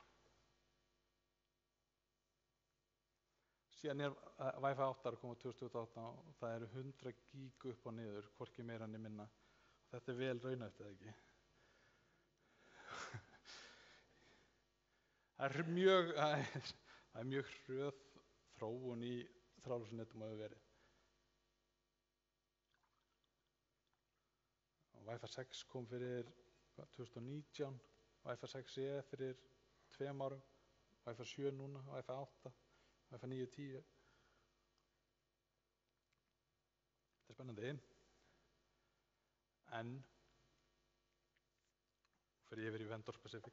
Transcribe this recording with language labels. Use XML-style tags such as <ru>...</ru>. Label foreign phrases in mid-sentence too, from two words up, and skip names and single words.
<is>Síðan er Wi-Fi 8 að koma 2028 og það eru 100 gig upp og niður, hvorki meira né minna. Þetta er vel raunhæft, eða ekki? Það er mjög hröð þróun í þráðlausum netum hefur verið. Wi-Fi 6 kom fyrir 2019, Wi-Fi 6E fyrir 2 árum, Wi-Fi 7 núna, Wi-Fi 8, Wi-Fi 9 og 10. Þetta er spennandi. En fyrir yfir í</is> <en>vendor specific.</en>